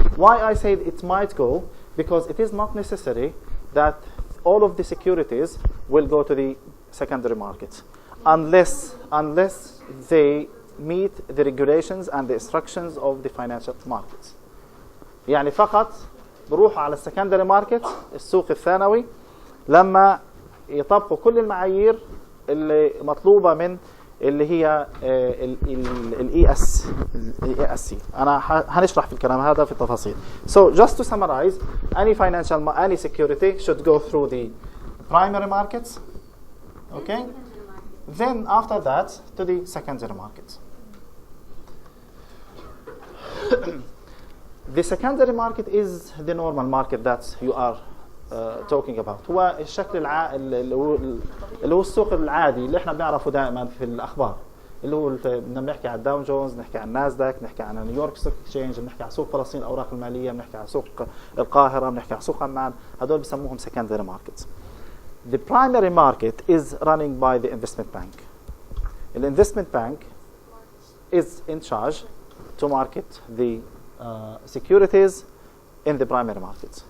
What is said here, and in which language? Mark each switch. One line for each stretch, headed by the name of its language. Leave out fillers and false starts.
English: Why I say it might go? Because it is not necessary that all of the securities will go to the secondary market unless they meet the regulations and the instructions of the financial markets.
Arabic: يعني فقط بروحوا على السكندري ماركت السوق الثانوي لما يطبقوا كل المعايير اللي مطلوبة من اللي هي الاي اس سي. انا هنشرح في الكلام هذا في التفاصيل.
English: So just to summarize, any security should go through the primary markets, okay? Then after that to the secondary markets. The secondary market is the normal market that you are talking about.
Arabic: هو الشكل اللي هو السوق العادي اللي احنا بنعرفه دائما في الاخبار، اللي هو بنحكي عن الداون جونز، نحكي عن ناسداك، نحكي عن نيويورك ستوك اكسشينج، بنحكي عن سوق فلسطين الاوراق الماليه، بنحكي عن سوق القاهره، بنحكي عن سوق عمان. هذول بسموهم
English: secondary markets. The primary market is running by the investment bank. The investment bank is in charge to market the securities in the primary markets.